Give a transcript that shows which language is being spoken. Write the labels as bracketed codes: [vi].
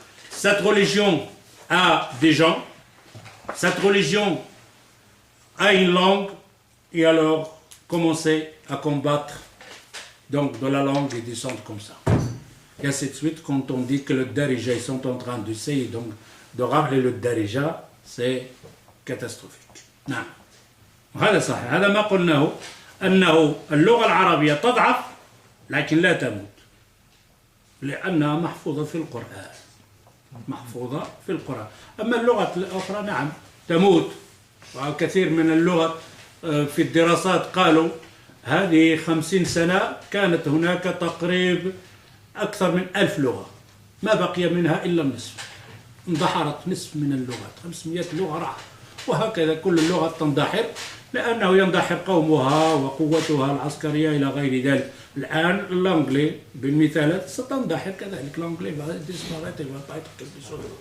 [fr] Cette religion a des gens, cette religion a une langue, et alors commencer à combattre donc de la langue et descendre comme ça. Et ainsi de suite, quand on dit que le Darija, ils sont en train d'essayer donc de ramener le Darija, c'est catastrophique. [ar] نعم. وهذا صحيح. هذا ما قلناه أنه اللغة العربية تضعف لكن لا تموت. لأنها محفوظة في القرآن. محفوظة في القرآن. أما اللغة الأخرى نعم تموت. وكثير من اللغة في الدراسات قالوا هذه 50 سنة كانت هناك تقريب أكثر من 1000 لغة ما بقي منها إلا النصف اندحرت نصف من اللغات 500 لغة راحت وهكذا كل اللغة تندحر لأنه يندحر قومها وقوتها العسكرية إلى غير ذلك الآن الأنجلي بالمثالات ستندحر كذلك الأنجلي [fr] va disparaître il va pas être quelque chose